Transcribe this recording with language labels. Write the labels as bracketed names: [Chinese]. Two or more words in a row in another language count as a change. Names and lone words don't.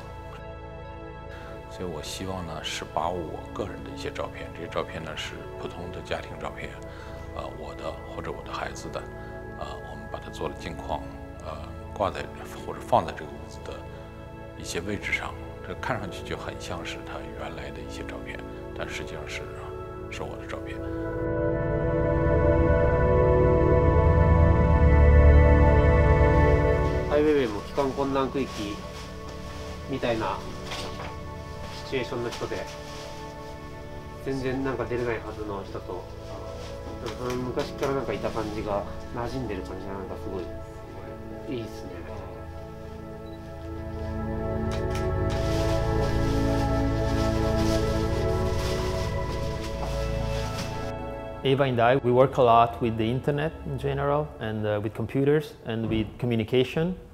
[Chinese] 所以我希望呢是把我个人的一些照片，这些照片呢是普通的家庭照片，我的或者我的孩子的，我们把它做了镜框，挂在或者放在这个屋子的一些位置上，这看上去就很像是他原来的一些照片，但实际上是我的照片。 [Japanese] アイ・ウェイウェイも帰還困難区域みたいなシチュエーションの人で、全然なんか出れないはずの人と、昔からなんかいた感じが馴染んでる感じがなんかすごいいいですね。 [English] Eva and I, we work a lot with the internet in general, and with computers, and with communication.